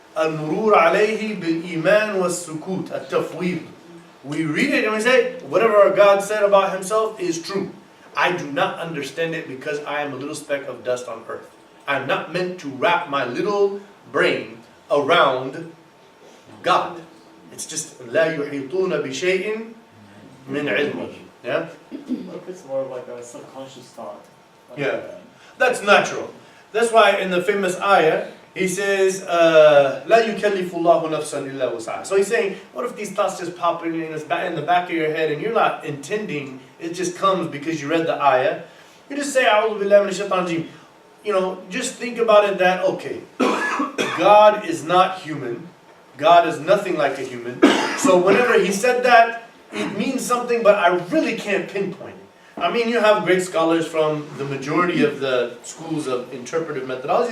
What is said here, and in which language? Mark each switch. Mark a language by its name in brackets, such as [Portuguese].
[Arabic] Al-murur alayhi bil-iman was-sukut, at-tafweed. [English] We read it and we say, whatever God said about Himself is true. I do not understand it because I am a little speck of dust on earth. I'm not meant to wrap my little brain around God. It's just [Arabic] لا يحيطون بشيء من علمه. [English] Yeah? What if it's more of like a subconscious thought? Yeah. That's natural. That's why in the famous ayah, he says, [Arabic] لا يكلف الله نفسا إلا وسعها. [English] So he's saying, what if these thoughts just pop in the back of your head and you're not intending, it just comes because you read the ayah. You just say, [Arabic] أعوذ بالله من الشيطان الرجيم. [English] Just think about it that, okay, God is not human. God is nothing like a human. So whenever He said that, it means something, but I really can't pinpoint it. I mean, you have great scholars from the majority of the schools of interpretive methodology.